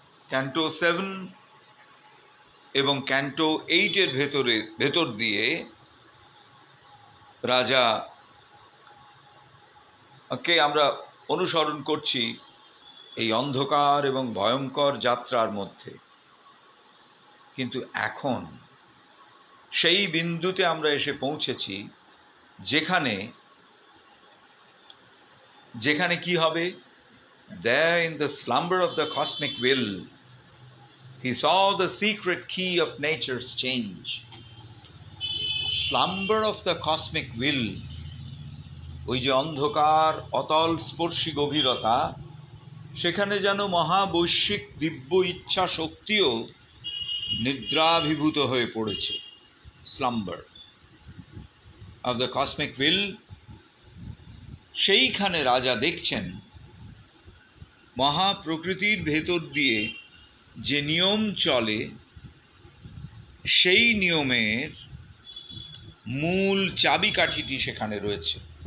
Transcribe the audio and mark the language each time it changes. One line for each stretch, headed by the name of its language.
Bangla: Canto 7 এবং canto 8-এর ভেতর দিয়ে রাজা কে আমরা অনুসরণ করছি এই অন্ধকার এবং ভয়ঙ্কর যাত্রার মধ্যে। কিন্তু এখন সেই বিন্দুতে আমরা এসে পৌঁছেছি যেখানে যেখানে কি হবে,
English: there in the slumber of the cosmic will he saw the secret key of nature's change. Slumber of the cosmic will,
Bangla: ওই যে অন্ধকার অতল স্পর্শী গভীরতা, সেখানে যেন মহাবৈশ্বিক দিব্য ইচ্ছা শক্তিও নিদ্রাভিভূত হয়ে পড়েছে।
English: slumber of the cosmic will,
Bangla: সেইখানে রাজা দেখছেন মহাপ্রকৃতির ভেতর দিয়ে যে নিয়ম চলে, সেই নিয়মের মূল চাবিকাঠিটি সেখানে রয়েছে।